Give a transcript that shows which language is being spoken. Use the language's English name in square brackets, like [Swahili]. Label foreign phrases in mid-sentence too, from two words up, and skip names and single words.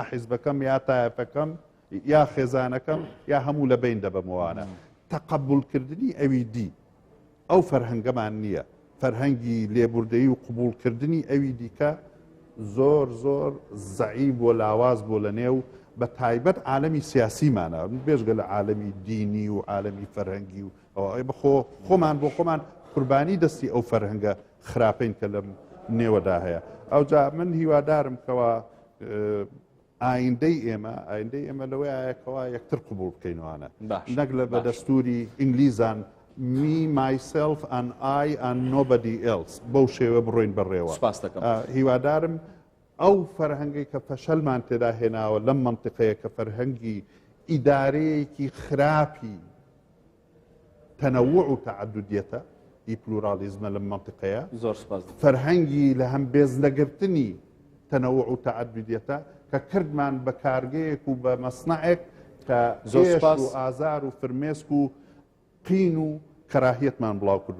[Central Kurdish] حیزبەکەم یا تایەفەکەم یا خێزانەکەم یا هەموو لە بین دەبمەوانە تەقەبولکردنی ئەوی دی ئەو فەرهەنگەمان نییە فەرهەنگی لێبوردەیی و قبولکردنی ئەوی دیکە زۆر زۆر زەعیب و لاواز بۆ لە نێو بە تایبەت عالەمی سیاسیمانە بێژگە لە عالەمی دینی و عالەمی فەرهەنگی و ئەوەی بەخۆ خۆمان بۆ خۆمان قوربانی دەستی ئەو فەرهەنگە خراپەین کە لەم نێوەدا هەیە ئەوجا من هیوادارم کەوا ئایندەی ئێمە لەوەی ئایەکەوە یەکتر قبول بکەینەوەوانە نەک لە بە دەستوری ئینگلیزان [English] me, myself and I and nobody else [Central Kurdish] بەو شێوە بڕۆین بەڕێوە هیوادارم ئەو فەرهەنگی کە فەشەلمان تێدا هێناوە لەم منتیقەیە کە فەرهەنگی ئیدارەیەکی خراپی تەنەوع و تەعەدودیەتە پلورالیزمە لەم منتیقەیە فەرهەنگی لە هەم بێزنەگرتنی تەنەوع و تەعەدودیەتە کە کردمان بە کارگەیەک و بە مەسنەعێک کە ئێش و ئازار و فرمێسک و قین و کەراهیەتمان بڵاو کردو